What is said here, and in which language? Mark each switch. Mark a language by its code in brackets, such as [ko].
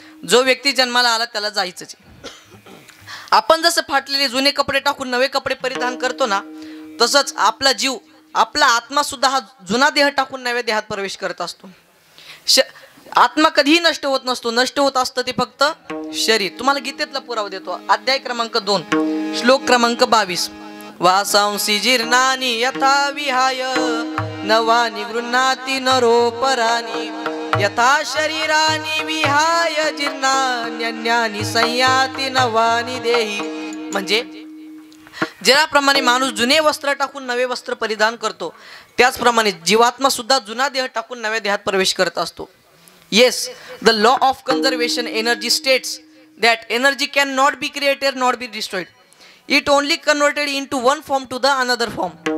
[mr] जो व्यक्ती जन्माला आला त्याला जायचंच आहे. आपण जसं फाटलेले जुने कपडे टाकून नवे कपडे परिधान करतो ना, तसंच आपला जीव, आपला आत्मा सुद्धा हा जुना देह टाकून नव्या देहात प्रवेश करत असतो. आत्मा कधीही नष्ट होत नसतो, नष्ट होत असतं ते फक्त शरीर. तुम्हाला गीतेतला पुरावा देतो. अध्याय क्रमांक 2 श्लोक क्रमांक 22. [sa] वासांसी जीर्णानि यथा विहाय नवानि गृह्णाति नरोपराणि, यथा शरीरानि विहाय जीर्णान्यन्यानि संयाति नवानि देहि. [mr] म्हणजे ज्याप्रमाणे माणूस जुने वस्त्र टाकून नवे वस्त्र परिधान करतो, त्याचप्रमाणे जीवात्मा सुद्धा जुना देह टाकून नव्या देहात प्रवेश करत असतो. [en] Yes, the law of conservation energy states that energy cannot be created nor be destroyed. It only converted into one form to the another form.